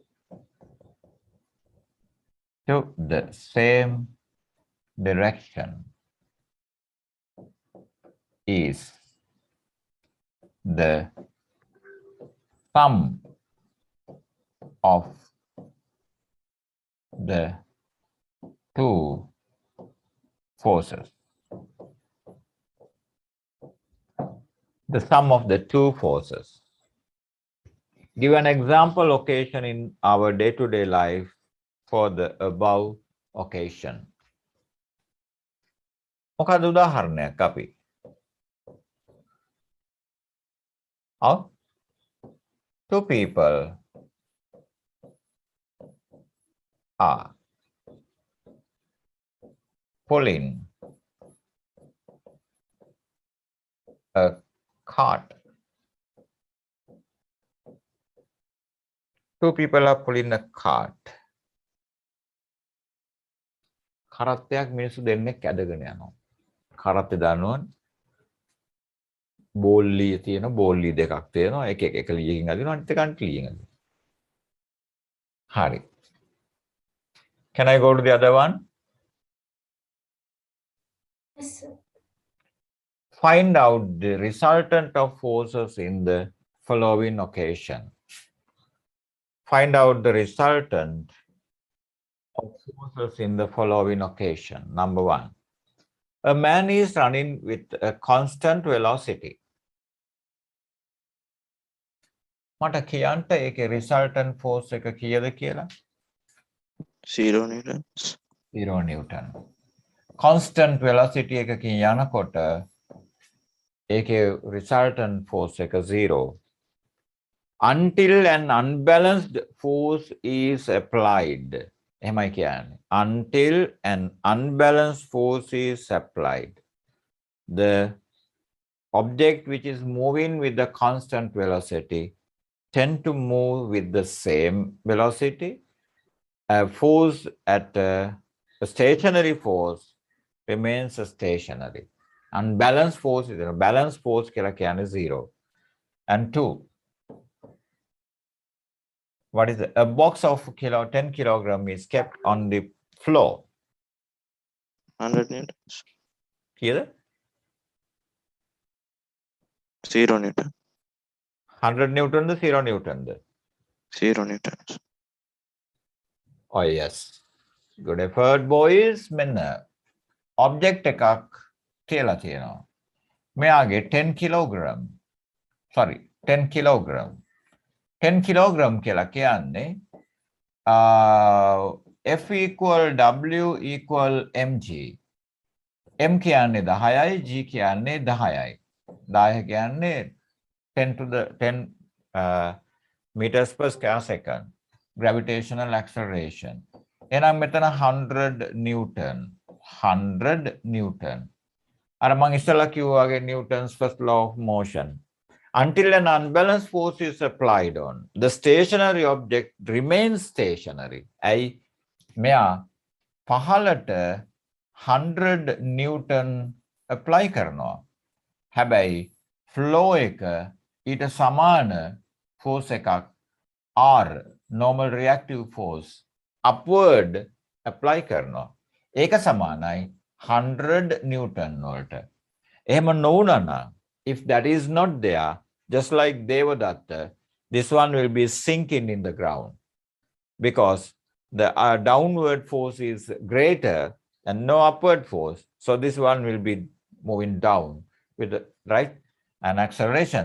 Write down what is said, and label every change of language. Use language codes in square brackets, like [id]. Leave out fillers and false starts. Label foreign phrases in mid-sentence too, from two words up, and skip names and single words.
[en] is the sum of the two forces the sum of the two forces give an example occasion in our day-to-day life for the above occasion [si] මොකද උදාහරණයක් අපි [en] two people are pulling a cart. Two people are pulling a cart. [si] කරත්තයක් මිනිස්සු දෙන්නෙක් ඇදගෙන යනවා. කරත්තේ දානවා බෝල්ලිය තියෙන බෝල්ලි දෙකක් තියෙනවා. එක ලීයකින් අදිනවා අනිත් එක අනිත් ලීයෙන් අදිනවා. හරි. [en] Can I go to the other one? Yes, sir. Find out the resultant of forces in the following occasion. find out the resultant of forces in the following occasion. Number one, a man is running with a constant velocity. [si] මට කියන්ට ඒකේ [en] resultant force [si] එක කීයද කියලා? [en] 0 newtons. 0 Newton. Constant velocity [si] එකකින් යනකොට ඒකේ [en] resultant force [si] එක 0. [en] Until an unbalanced force is applied. [si] එහෙමයි කියන්නේ. [en] Until an unbalanced force is applied. The object which is moving with the constant velocity tend to move with the same velocity. A force at a stationary force remains stationary. Unbalanced force is a balanced force [si] කියලා කියන්නේ [en] 0. And 2. What is it? A box of 10 kilogram is kept on the floor. 100 newtons. [si] කීයද? [en] 0 newton. [si] 100 Newton ද 0 Newton ද? [en] 0 newtons. Oh yes. Good effort boys. [si] මෙන්න object එකක් කියලා තියෙනවා. [en] මෙයාගේ 10 kilogram. Sorry, 10 kilogram. 10 kilogram [si] කියලා කියන්නේ [en] F equal W equal mg. [si] M කියන්නේ 10යි, G කියන්නේ 10යි. [en] 10 කියන්නේ 10 to the 10 meters per square second. Gravitational acceleration. [si] එහෙනම් මෙතන 100 Newton. 100 Newton. අර මම ඉස්සෙල්ලා කිව්වා වගේ [en] Newton's first law of motion. Until an unbalanced force is applied on, the stationary object remains stationary. [si] ඇයි මෙයා පහළට 100 Newton apply කරනවා. හැබැයි flow එක ඊට සමාන force එකක් R, [en] normal reactive force, upward apply [si] කරනවා. ඒක සමානයි 100 Newton වලට. එහෙම නොවුනා නම්, [en] if that is not there, just like Devadatta, this one will be sinking in the ground because the downward force is greater and no upward force. So this one will be moving down with the right and acceleration.